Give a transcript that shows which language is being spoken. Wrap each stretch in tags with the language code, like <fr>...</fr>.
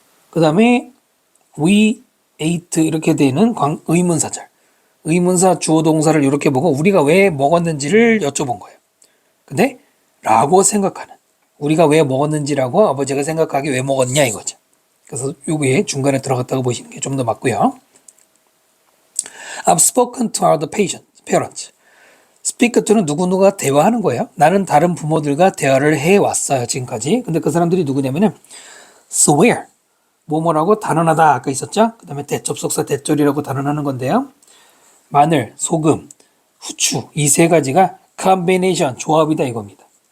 <ko>그 다음에 we ate 이렇게 되는 의문사절. 의문사 주어 동사를 이렇게 보고 우리가 왜 먹었는지를 여쭤본 거예요. 근데 라고 생각하는, 우리가 왜 먹었는지라고 아버지가 생각하기 왜 먹었냐 이거죠. 그래서 요게 중간에 들어갔다고 보시는 게 좀 더 맞고요.</ko> <en>I've spoken to other parents.</en> <ko>speak to는 누구누가 대화하는 거예요. 나는 다른 부모들과 대화를 해왔어요, 지금까지. 근데 그 사람들이 누구냐면은 swear, 뭐뭐라고 단언하다 아까 있었죠? 그 다음에 대접속사 대절이라고 단언하는 건데요. 마늘, 소금, 후추 이 세 가지가 combination, 조합이다 이겁니다.</ko>